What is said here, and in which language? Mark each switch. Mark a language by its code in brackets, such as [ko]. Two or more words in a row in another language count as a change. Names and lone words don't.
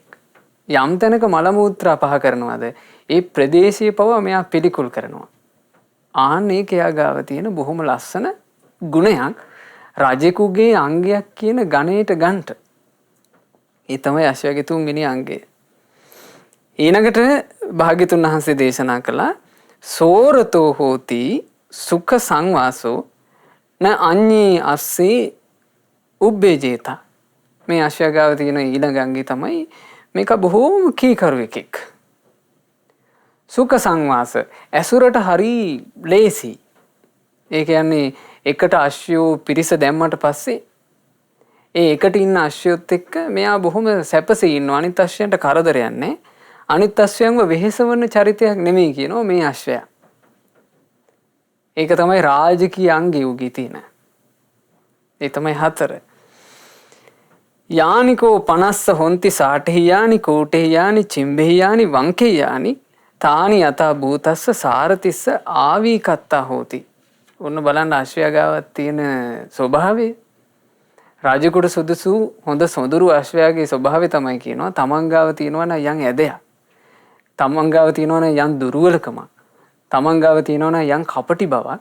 [si] යම් තැනක මල මූත්‍රා පහ කරනවාද ඒ ප්‍රදේශයේ පවා මෙයා පිළිකුල් කරනවා. ආන්න ඒක එයා ගාව තියෙන බොහොම ලස්සන ගුණයක්. රජෙකුගේ අංගයක් කියන ගණයට ගන්නට. ඒ තමයි අශ්වයාගේ තුන්වෙනි අංගය. ඊළඟට භාග්‍යතුන් වහන්සේ දේශනා කළා [pi] සෝරතෝ හෝති සුඛ සංවාසෝ න අඤ්ඤේ අස්සේ උබ්බේජේත. [si] මේ අශ්වයාගාව තියෙන ඊළඟ අංගය තමයි මේක බොහෝම කීකරු එකෙක්. [pi] සුඛ සංවාස [si] ඇසුරට හරි ලේසි. ඒ කියන්නේ එකට අශ්වයෝ පිරිස දැම්මට පස්සේ ඒ එකට ඉන්න අශ්වයොත් එක්ක මෙයා බොහොම සැපසේ ඉන්නවා. අනිත් අශ්වයන්ට කරදරයක් නැහැ. අනිත් අශ්වයන්ව වෙහෙසවන චරිතයක් නෙමෙයි කියනවා මේ අශ්වයා. ඒක තමයි රාජකීය අංගය උගේ තියෙන. ඒ තමයි 4. [pi] යානිකෝ 50 හොන්ති සාඨියානි කෝඨියානි චිම්බෙහියානි වංකෙයානි තානි යතා භූතස්ස සාරතිස්ස ආවීකත්තා හෝති. [si] ඔන්න බලන්න අශ්වයාගාවක් තියෙන ස්වභාවය. රාජකුට සුදුසු හොඳ සොඳුරු අශ්වයාගේ ස්වභාවය තමයි කියනවා තමන් ගාව තියෙනවා නම් යම් ඇදයක්. තමන් ගාව තියෙනවා නම් යම් දුර්වලකමක්. තමන් ගාව තියෙනවා නම් යම් කපටි බවක්.